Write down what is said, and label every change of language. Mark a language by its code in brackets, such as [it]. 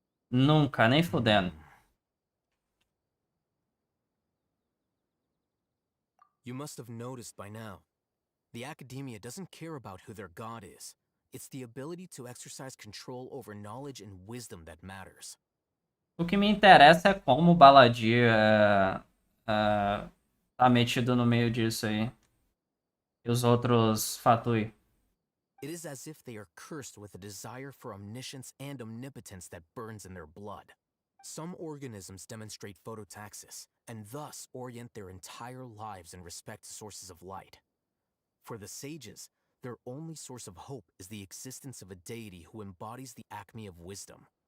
[pt] Nunca, nem fudendo. [en] You must have noticed by now. The academia doesn't care about who their god is. It's the ability to exercise control over knowledge and wisdom that matters. [pt] O que me interessa é como o Baladir tá metido no meio disso aí. E os outros Fatui. [en] It is as if they are cursed with a desire for omniscience and omnipotence that burns in their blood. Some organisms demonstrate phototaxis, and thus orient their entire lives in respect to sources of light. For the sages, their only source of hope is the existence of a deity who embodies the acme of wisdom.